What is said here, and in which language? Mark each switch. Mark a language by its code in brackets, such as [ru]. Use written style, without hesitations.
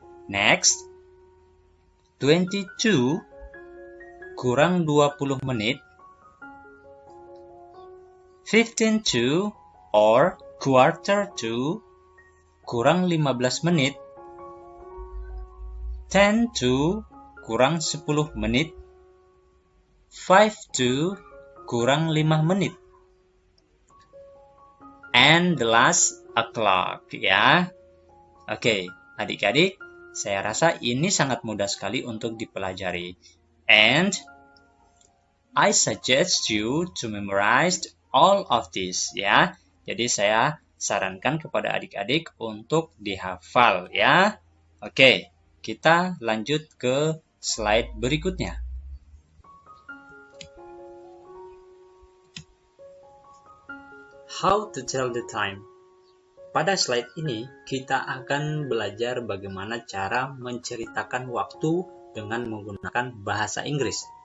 [id] Next, 22 kurang 20 menit, [en] 15 to or quarter to [id] kurang 15 menit, 10 to kurang 10 menit, 5 to kurang 5 menit. [en] And the last, o'clock, ya. [id] Oke, adik-adik, saya rasa ini sangat mudah sekali untuk dipelajari. [en] And I suggest you to memorize all of this, ya. [id] Jadi saya sarankan kepada adik-adik untuk dihafal, ya. Oke, kita lanjut ke slide berikutnya. [en] How to tell the time. [id] Pada slide ini, kita akan belajar bagaimana cara menceritakan waktu dengan menggunakan bahasa Inggris.